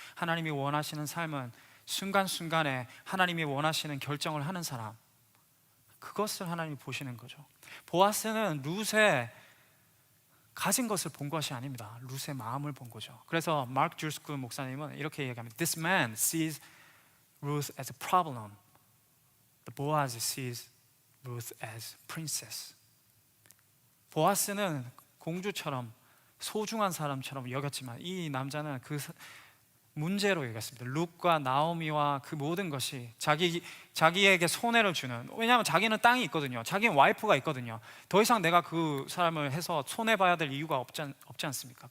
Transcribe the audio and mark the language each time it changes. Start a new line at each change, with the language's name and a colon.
Korean: 하나님이 원하시는 삶은 순간순간에 하나님이 원하시는 결정을 하는 사람, 그것을 하나님이 보시는 거죠. 보아스는 룻의 가진 것을 본 것이 아닙니다. 룻의 마음을 본 거죠. 그래서 마크 줄스크 목사님은 이렇게 얘기합니다.
English: This man sees Ruth as a problem. The Boaz sees Ruth as princess.
Korean: 보아스는 공주처럼 소중한 사람처럼 여겼지만 이 남자는 그 문제로 여겼습니다. 룻과 나오미와 그 모든 것이 자기에게 손해를 주는, 왜냐하면 자기는 땅이 있거든요. 자기는 와이프가 있거든요. 더 이상 내가 그 사람을 해서 손해봐야 될 이유가 없지 않습니까?